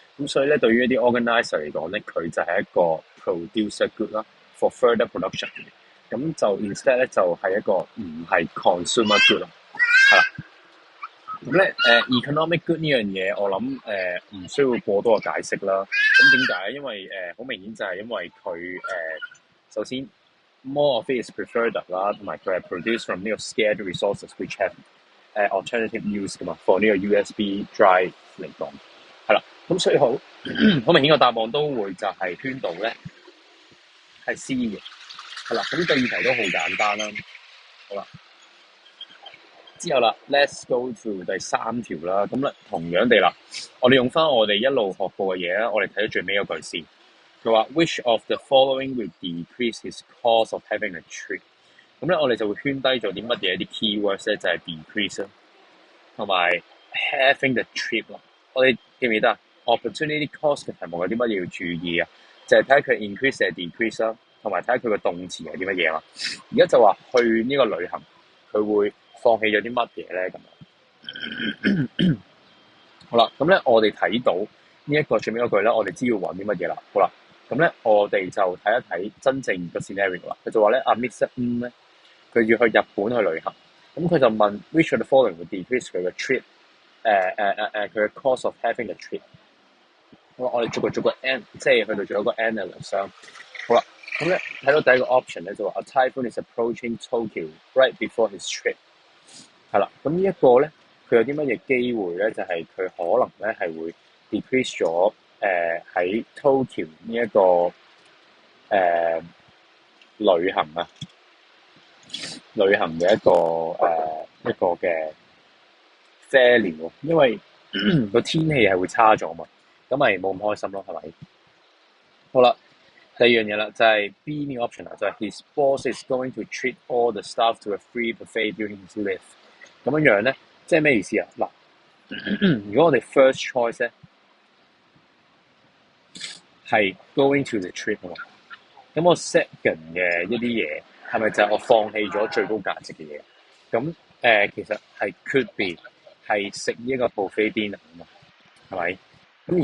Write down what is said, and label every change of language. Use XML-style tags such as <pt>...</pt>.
<yue>咁所以咧對於一啲 organizer 嚟講咧，佢就係一個 producer good 啦</yue> <en>for further production。</en> <yue>咁就 instead 咧就係一個唔係 consumer good 咯，係啦。咁咧economic good 呢樣嘢，我諗唔需要過多嘅解釋啦。咁點解？因為好明顯就係因為佢首先</yue> <en>more of it is preferred</en> <yue>啦，同埋佢係 produced from 呢個</yue> <en>scarce resources which have alternative use</en> <yue>噶嘛，for 呢個 USB drive 嚟講，係啦。咁所以好明顯個答案都會就係圈到咧係 C 嘅，係啦。咁第二題都好簡單啦，好啦。之後啦 ，</yue> <en>let's go to</en> <yue>第三條啦。咁咧，同樣地啦，我哋用翻我哋一路學過嘅嘢啦，我哋睇到最尾嗰句先。佢話</yue> <en>which of the following will decrease his cost of having a trip？</en> <yue>咁咧，我哋就會圈低咗啲乜嘢啲 keywords 咧，就係 decrease 啦，同埋</yue> <en>having the trip</en> <yue>啦。我哋記唔記得啊 ？opportunity cost 嘅題目有啲乜嘢要注意啊？就係睇下佢 increase 定 decrease 啦，同埋睇下佢個動詞係啲乜嘢嘛。而家就話去呢個旅行，佢會放棄咗啲乜嘢咧？咁樣好啦，咁咧我哋睇到呢一個最尾嗰句咧，我哋知要揾啲乜嘢啦。好啦，咁咧我哋就睇一睇真正個 scenario 啦。佢就話咧，阿 Mr. 咧，佢要去日本去旅行，咁佢就問</yue> <en>which of the following would decrease</en> <yue>佢嘅 trip？佢嘅</yue> <en>cost of having a trip。</en> <yue>好啦，我哋逐個 n 即係去到最後一個 analyst 啦。好啦，咁咧睇到第一個 option 咧就話</yue> <en>A typhoon is approaching Tokyo right before his trip。</en> <yue>係啦，咁呢一個咧，佢有啲乜嘢機會咧？就係佢可能咧係會 decrease 咗喺 Tokyo 呢一個旅行啊，旅行嘅一個嘅 value，因為個天氣係會差咗嘛，咁咪冇咁開心咯，係咪？好啦，第二樣嘢啦，就係 B 呢個 option 啦，就係</yue> <en>His boss is going to treat all the staff to a free buffet during his leave。</en> <yue>咁樣咧，即係咩意思啊？嗱，如果我哋 first choice 咧係 going to the trip 啊嘛，咁我 second 嘅一啲嘢係咪就係我放棄咗最高價值嘅嘢？咁其實係 could be 係食呢一個 buffet dinner 啊嘛，係咪？</yue>